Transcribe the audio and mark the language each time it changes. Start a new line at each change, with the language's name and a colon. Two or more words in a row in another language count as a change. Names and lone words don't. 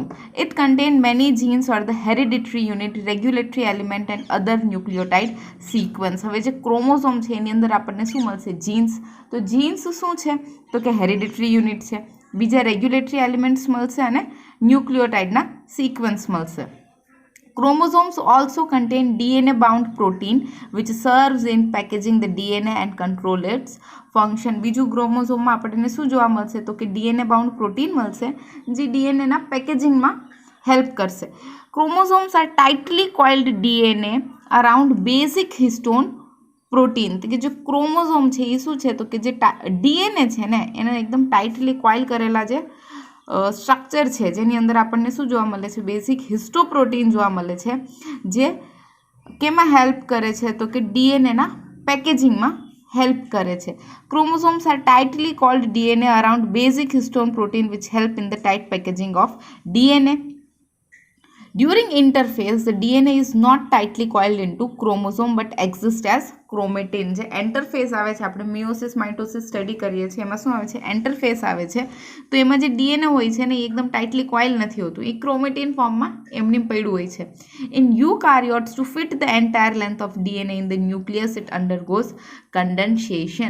English: It contain many genes or the hereditary unit, regulatory element and other nucleotide sequence.
Gujarati: હવે જે ક્રોમોઝોમ છે એની અંદર આપણને શું મળશે? જીન્સ. તો જીન્સ શું છે તો કે
English: hereditary unit
Gujarati: છે, બીજા
English: regulatory elements
Gujarati: મળશે અને ન્યુક્લિયોટાઇડના સિક્વન્સ મળશે.
English: Chromosomes also contain DNA-bound protein which serves in packaging the DNA and control its function.
Gujarati: બીજું ક્રોમોઝોમમાં આપણને શું જોવા મળશે તો કે
English: DNA-bound protein
Gujarati: મળશે જે DNAના પેકેજિંગમાં હેલ્પ કરશે.
English: Chromosomes are tightly coiled DNA around basic histone protein.
Gujarati: તો કે જે ક્રોમોઝોમ છે એ શું છે તો કે જે DNA છે ને એને એકદમ
English: tightly coil
Gujarati: કરેલા જે સ્ટ્રક્ચર છે જેની અંદર આપણને શું જોવા મળે છે?
English: basic histoprotein
Gujarati: જોવા મળે છે જે કેમાં હેલ્પ કરે છે તો કે ડીએનએના પેકેજિંગમાં હેલ્પ કરે છે.
English: Chromosomes are tightly called DNA around basic histone protein which help in the tight packaging of DNA. During interphase, the DNA is not tightly coiled into chromosome but exists as chromatin.
Gujarati: જે એન્ટરફેઝ આવે છે, આપણે
English: meiosis mitosis
Gujarati: સ્ટડી કરીએ છીએ એમાં શું આવે છે? એન્ટરફેઝ આવે છે. તો એમાં જે ડીએનએ હોય છે ને એ એકદમ
English: tightly coil
Gujarati: નથી હોતું, એ ક્રોમેટિન ફોર્મમાં એમની પડ્યું હોય છે.
English: In eukaryotes to fit the entire length of DNA in the nucleus it undergoes condensation.